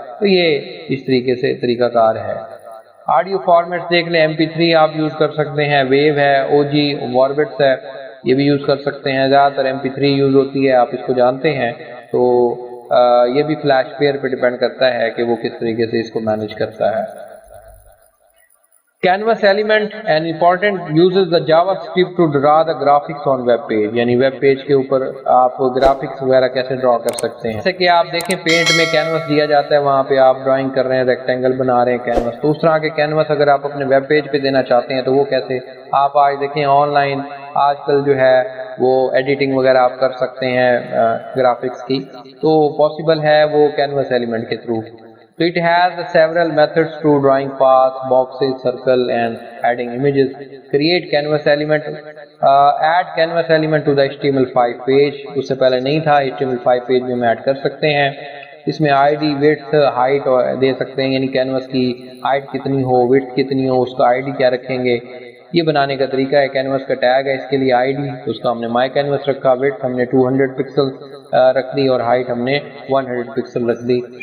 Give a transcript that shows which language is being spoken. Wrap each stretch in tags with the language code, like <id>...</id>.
<hi>तो ये इस तरीके से तरीकाकार है। ऑडियो फॉर्मेट्स देख लें, MP3 आप यूज़ कर सकते हैं, वेव है, OG, वॉर्बिट्स है, ये भी यूज़ कर सकते हैं। ज़्यादातर MP3 यूज़ होती है, आप इसको जानते हैं। तो ये भी फ्लैश पेयर पे डिपेंड करता है कि वो किस तरीके से इसको मैनेज करता है।</hi> <en>Canvas element and important uses the JavaScript to draw the graphics on web page,</en> <hi>यानी वेब पेज के ऊपर आप ग्राफिक्स वगैरह कैसे ड्रॉ कर सकते हैं। जैसे कि आप देखें पेंट में कैनवस दिया जाता है, वहाँ पे आप ड्राइंग कर रहे हैं, रेक्टेंगल बना रहे हैं कैनवस, तो उस तरह के कैनवस अगर आप अपने वेब पेज पे देना चाहते हैं तो वो कैसे। आप आज देखें ऑनलाइन आजकल जो है वो एडिटिंग वगैरह आप कर सकते हैं ग्राफिक्स की, तो पॉसिबल है वो कैनवस एलिमेंट के through.</hi> <en>So it has several methods to drawing paths, boxes, circle and adding images. Create canvas element, add canvas element to the HTML5 page.</en> <hi>उससे पहले नहीं था, HTML5 पेज में हम ऐड कर सकते हैं। इसमें ID, width, height दे सकते हैं, यानी कैनवस की हाइट कितनी हो, width कितनी हो, उसका ID क्या रखेंगे। ये बनाने का तरीका है। कैनवस का टैग है, इसके लिए ID, उसका हमने माई कैनवस रखा, width हमने 200 पिक्सल रख दी और हाइट हमने 100 पिक्सल रख दी।</hi>